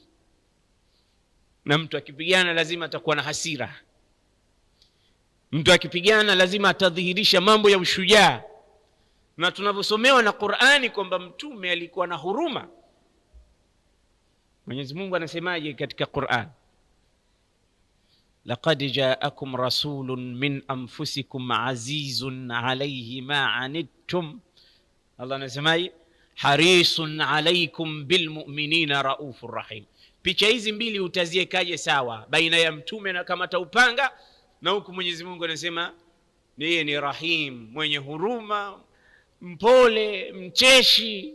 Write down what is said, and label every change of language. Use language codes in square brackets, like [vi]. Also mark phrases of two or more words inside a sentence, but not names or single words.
[sw] Na mtu akipigana lazima atakuwa na hasira, mtu akipigana lazima atadhihirisha mambo ya ushujaa. Na tunavyosomewa na Qur'ani kwamba Mtume alikuwa na huruma. Mwenyezi Mungu anasemaje katika Qur'an? [ar] لقد جاءكم رسول من أنفسكم عزيز عليه ما عنتم. [sw] Allah anasemaje? [ar] حريص عليكم بالمؤمنين رءوف رحيم. [sw] Picha hizi mbili utaziekaje sawa baina ya Mtume na kamata upanga, na huku Mwenyezi Mungu anasema yeye ni rahim, mwenye huruma, mpole, mcheshi.